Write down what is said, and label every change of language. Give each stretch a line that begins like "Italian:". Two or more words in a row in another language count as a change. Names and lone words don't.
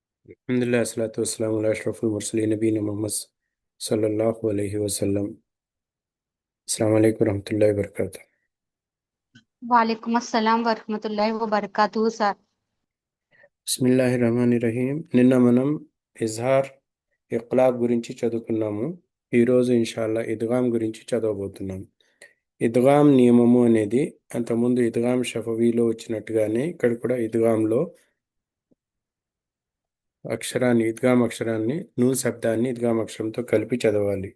Arabic: الحمد لله الصلاة والسلام على أشرف المرسلين نبينا محمد صلى الله عليه وسلم. السلام عليكم رحمة الله وبركاته. وعليكم السلام ورحمة الله وبركاته సార్. بسم الله الرحمن الرحيم.
Telugu: నిన్న మనం ఇజ్హార్ ఇఖ్లాబ్ గురించి చదువుకున్నాము. ఈరోజు ఇన్షాల్లా ఇద్గామ్ గురించి చదవబోతున్నాం. ఇద్గామ్ నియమము అనేది అంతకుముందు ఇద్గామ్ షఫవీలో వచ్చినట్టుగానే ఇక్కడ కూడా ఇద్గామ్లో ఇద్గామ్ అక్షరాన్ని నూన్ శబ్దాన్ని ఇద్గామ్ అక్షరంతో కలిపి చదవాలి.